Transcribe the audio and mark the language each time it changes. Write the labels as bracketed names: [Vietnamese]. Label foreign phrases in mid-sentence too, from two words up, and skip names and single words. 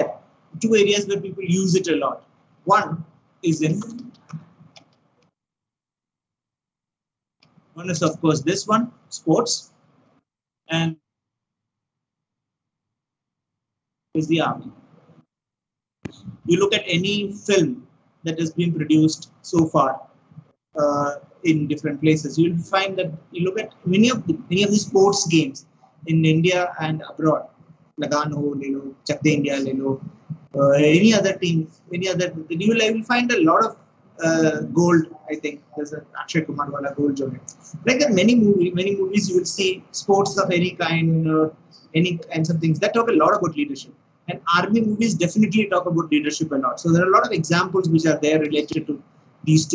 [English] Two areas where people use it a lot. One is of course this one, sports, and is the army. You look at any film that has been produced so far in different places, you will find that you look at many of the sports games in India and abroad. [Hindi] Lagan ho, le lo, Chak De India, le lo, [English] any other team, you will find a lot of gold. I think there's a Akshay Kumar wala gold journey. Like there are many movies you will see sports of any kind, any kinds of things that talk a lot about leadership. And army movies definitely talk about leadership a lot. So there are a lot of examples which are there related to these two.